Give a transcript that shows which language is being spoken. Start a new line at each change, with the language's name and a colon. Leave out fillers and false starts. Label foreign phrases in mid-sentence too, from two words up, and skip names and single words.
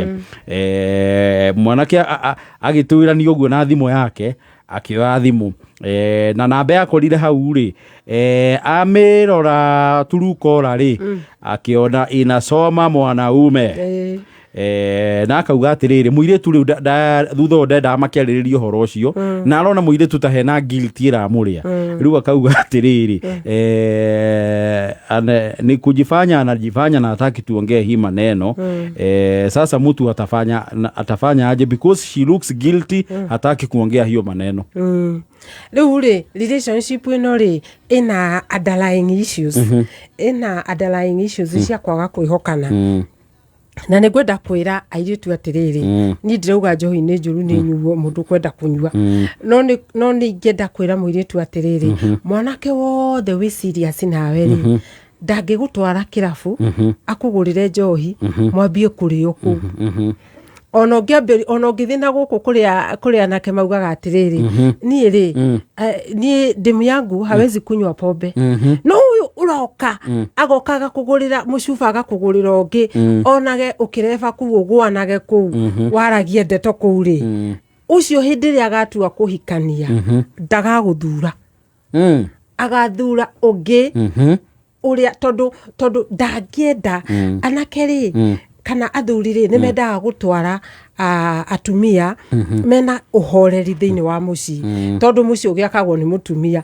Kikuyu: Mwanake agĩtwĩrania ũguo na thimũ yake akĩoya thimũ na namba yakorire hau rĩ amĩrora turukora rĩ akĩona inasoma mwanaume na akauga atĩrĩrĩ mũirĩtu rĩu thutha ũyũ ndendaga makĩarĩrĩria ũhoro ũcio na arona mũirĩtu ta hena guilt ĩramũrĩa rĩu akauga atĩrĩrĩ
Swahili: ni kujifanya anajifanya na hataki tuongee hii maneno sasa mtu atafanya aje
English: because she looks guilty
Swahili: hataki kuongea hiyo maneno.
Kikuyu: Rĩu rĩ relationship ĩno rĩ ĩna
English: underlying issues
Kikuyu: cia kwaga kwĩhokana na nĩ kwenda kwĩra airĩtu atĩrĩrĩ niĩ ndirauga njohi nĩ njũru nĩ nyuo mũndũ kwenda kũnyua no nĩ ingĩenda kwĩra mũirĩtu atĩrĩrĩ mwanake wothe wĩ serious nawe rĩ ndangĩgũtwara kĩrabu akũgũrĩre njohi mwambie kũrĩo kũu ona ũngĩthiĩ na gũkũ kũrĩa anake maugaga atĩrĩrĩ niĩ rĩ niĩ ndĩmu
Swahili: yangu hawezi kunywa pombe
Kikuyu: no ũyũ ũroka agokaga kũgũrĩra mũcuba agakũgũrĩra ũngĩ onage ũkĩreba kũu ũgwanage kũu waragie ndeto kũu rĩ ũcio hĩndĩ ĩrĩa agatua kũhikania ndagagũthura agathura ũngĩ ũrĩa tondũ ndangĩenda anake rĩ kana athuri rĩ nĩ mendaga gũtwara atumia mena ũhoreri thĩinĩ wa mũciĩ tondũ mũciĩ ũgĩakagwo nĩ mũtumia.